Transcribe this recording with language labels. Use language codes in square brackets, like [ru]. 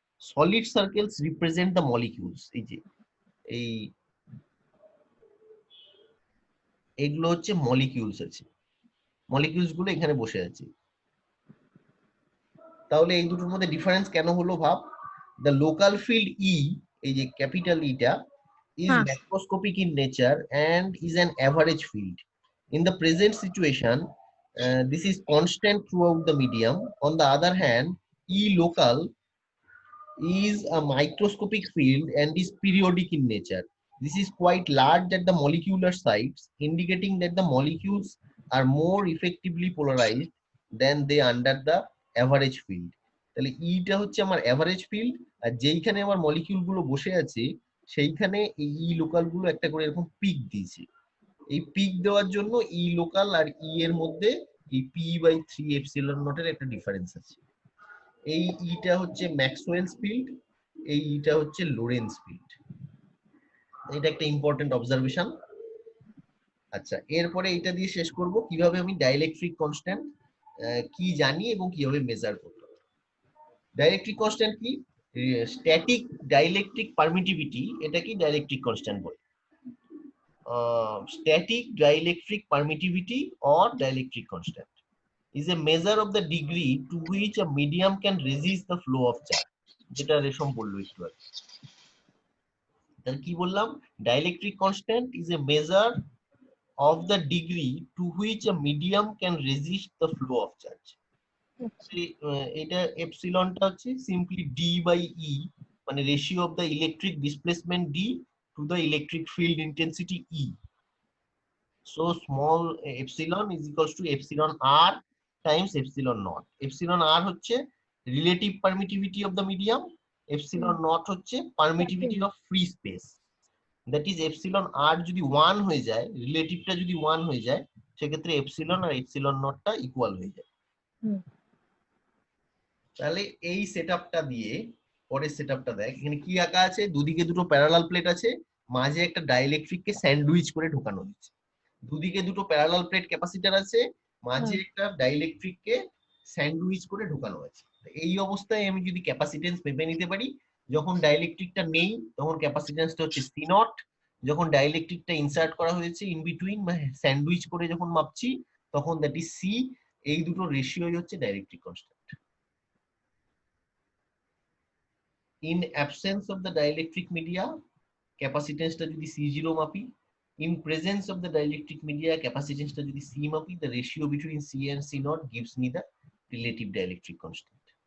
[en] Solid circles represent the molecules. [bn] এই যে এই এগুলো হচ্ছে মলিকিউলস আছে, মলিকিউলস গুলো এখানে বসে আছে। তাহলে এই দুটোর মধ্যে ডিফারেন্স কেন হলো ভাব। দ্য লোকাল ফিল্ড ই, এই যে ক্যাপিটাল ইটা, is হ্যাঁ [en] macroscopic in nature and is an average field. In the present situation, this is constant throughout the medium. On the other hand, E local is a microscopic field and is periodic in nature. This is quite large at the molecular sites, indicating that the molecules are more effectively polarized than they under the average field. [bn] তাহলে ইটা হচ্ছে আমার average field, আর যেইখানে আমার molecule গুলো বসে আছে সেইখানে এই ই লোকাল গুলো একটা করে এরকম পিক দিয়েছে। এই পিক দেওয়ার জন্য ই লোকাল আর ই এর মধ্যে এই পি বাই থ্রি এপসিলন নটের একটা ডিফারেন্স আছে। এই ইটা হচ্ছে ম্যাক্সওয়েলস ফিল্ড, এই ইটা হচ্ছে লোরেন্স ফিল্ড। এটা একটা ইম্পর্টেন্ট অবজারভেশন। আচ্ছা, এরপরে এটা দিয়ে শেষ করব কিভাবে আমি ডাইইলেকট্রিক কনস্ট্যান্ট কি জানি এবং কিভাবে মেজার করব। ডাইইলেকট্রিক কনস্ট্যান্ট কি, স্ট্যাটিক ডাইইলেকট্রিক পারমিটিভিটি, এটা কি ডাইইলেকট্রিক কনস্ট্যান্ট বলে। [en] Static dielectric permittivity or dielectric constant is a measure of the degree to which a medium can resist the flow of charge. [bn] যেটা রেশম বললো একটু আগে। তাহলে কি বললাম, [en] dielectric constant is a measure of the degree to which a medium can resist the flow of charge. [bn] এটা এপসিলনটা হচ্ছে [en] Simply D by E, মানে ratio of the electric displacement D to the electric field intensity E. So small epsilon is equals to epsilon r times epsilon naught. Epsilon r হচ্ছে relative permittivity of the medium, epsilon naught হচ্ছে permittivity of free space. That is [bn] epsilon r যদি 1 হয়ে যায়, রিলেটিভটা যদি 1 হয়ে যায়, সেক্ষেত্রে epsilon আর epsilon naught টা ইকুয়াল হয়ে যায়। তাহলে এই সেটআপটা দিয়ে পরের সেটআপটা দেখ, এখানে কি আঁকা আছে, দুদিকে দুটো প্যারালাল প্লেট আছে, মাঝে একটা ডাইইলেকট্রিককে স্যান্ডউইচ করে ঢোকানো হয়েছে। দুদিকে দুটো প্যারালাল প্লেট ক্যাপাসিটর আছে, মাঝে একটা ডাইইলেকট্রিককে স্যান্ডউইচ করে ঢোকানো আছে। এই অবস্থায় আমি যদি ক্যাপাসিটেন্স মেপে নিতে পারি, যখন ডাইইলেকট্রিকটা নেই তখন ক্যাপাসিটেন্সটা হচ্ছে সি নট, যখন ডাইইলেকট্রিকটা ইনসার্ট করা হয়েছে [en] in between [bn] বা স্যান্ডউইচ করে যখন মাপছি তখন [en] That is C. [bn] এই দুটো রেশিওই হচ্ছে dielectric constant. [en] In absence of the dielectric media, [bn] ক্যাপাসিটেন্সটা যদি C0 মাপি, [en] in presence of the dielectric media, [bn] ক্যাপাসিটেন্সটা যদি C মাপি, [en] the ratio between C and C naught gives me the relative dielectric constant.